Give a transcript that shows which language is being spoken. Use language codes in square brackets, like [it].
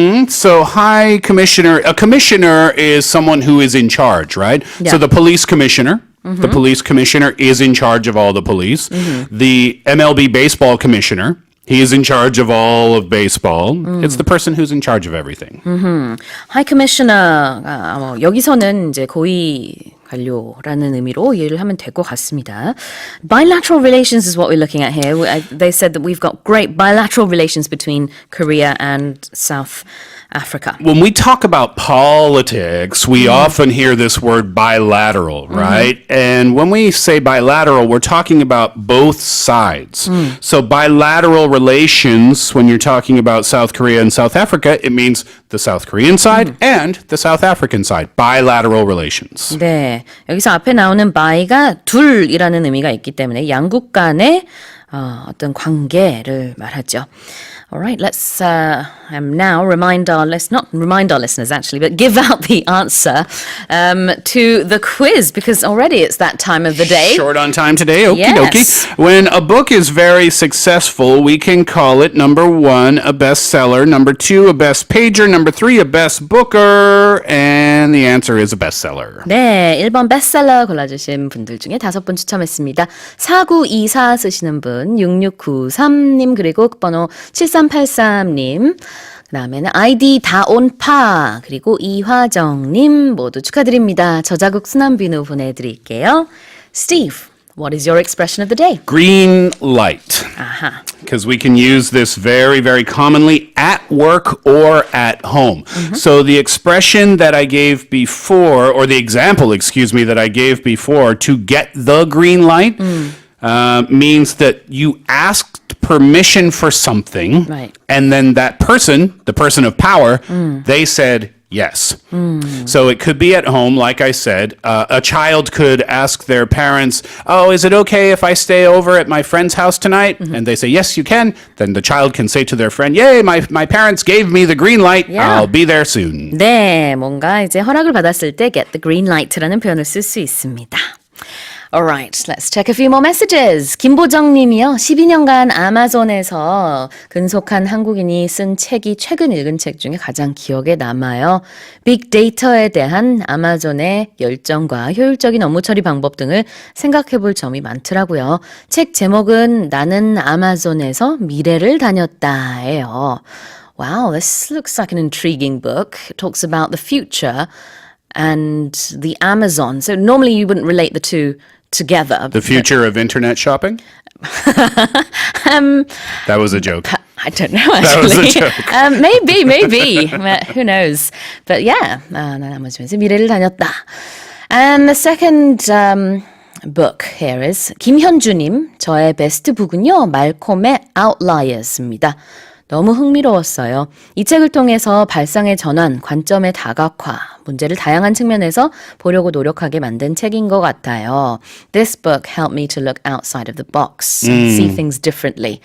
[en] So High Commissioner, a commissioner is someone who is in charge, right? Yeah. So the police commissioner. The police commissioner is in charge of all the police. The MLB baseball commissioner, he is in charge of all of baseball. It's the person who's in charge of everything. [ko] High Commissioner, 여기서는 이제 고위 관료라는 의미로 이해를 하면 될 것 같습니다. [en] Bilateral relations is what we're looking at here. They said that we've got great bilateral relations between Korea and South Africa. When we talk about politics, we often hear this word bilateral, right? And when we say bilateral, we're talking about both sides. So bilateral relations, when you're talking about South Korea and South Africa, it means the South Korean side and the South African side. Bilateral relations. [ko] 네, 여기서 앞에 나오는 by가 둘이라는 의미가 있기 때문에 양국 간의 어떤 관계를 말하죠. [en] All right, let's now not remind our listeners actually, but give out the answer to the quiz because already it's that time of the day. Short on time today, okie Yes. dokie. When a book is very successful, we can call it number 1, a bestseller, number 2, a best pager, number 3, a best booker, and the answer is a bestseller. [ko] 네, 1번 베스트셀러 골라주신 분들 중에 5분 추첨했습니다. 4924 쓰시는 분, 6693님, 그리고 번호 7383님, 그 다음에는 아이디 다온파, 그리고 이화정님 모두 축하드립니다. 저자극 순한 비누 보내드릴게요. [en] Steve, what is your expression of the day? Green light. [ko] 아하. [en] Because we can use this very, very commonly at work or at home. So the expression that I gave before, or the example, that I gave before, to get the green light, means that you asked permission for something, Right. and then that person, the person of power, they said yes. So it could be at home, like I said. A child could ask their parents, oh, is it okay if I stay over at my friend's house tonight? And they say, yes, you can. Then the child can say to their friend, yay, my parents gave me the green light. Yeah. I'll be there soon. [ko] 네, 뭔가 이제 허락을 받았을 때 [en] get the green light [ko] 라는 표현을 쓸 수 있습니다. [en] Alright, let's check a few more messages. [ko] 김보정 님이요. 12년간 아마존에서 근속한 한국인이 쓴 책이 최근 읽은 책 중에 가장 기억에 남아요. 빅데이터에 대한 아마존의 열정과 효율적인 업무 처리 방법 등을 생각해 볼 점이 많더라고요. 책 제목은 나는 아마존에서 미래를 다녔다예요. [en] Wow, this looks like an intriguing book. It talks about the future and the Amazon. So normally you wouldn't relate the two together. The future of internet shopping? That was a joke. I don't know, actually. That was a joke. Maybe. Who knows? But yeah, [ko] 난 아마존에서 미래를 다녔다. [en] And the second book here is 김현주님. [ko] 저의 베스트 북은요. 말콤의 Outliers입니다. 너무 흥미로웠어요. 이 책을 통해서 발상의 전환, 관점의 다각화, 문제를 다양한 측면에서 보려고 노력하게 만든 책인 것 같아요. [en] This book helped me to look outside of the box and see things differently.